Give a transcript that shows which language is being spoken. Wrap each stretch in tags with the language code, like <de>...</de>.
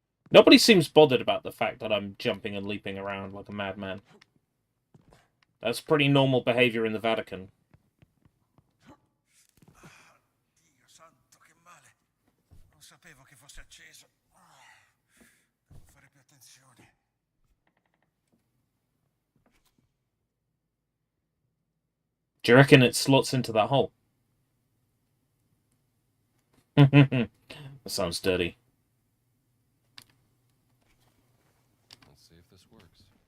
<en>Nobody seems bothered about the fact that I'm jumping and leaping around like a madman. That's pretty normal behavior in the Vatican.</en> <it>Dio santo, che male. Non sapevo che fosse acceso. Devo fare più attenzione.</it> <en>Do you reckon it slots into that hole? That sounds dirty. Let's see if this works.</en>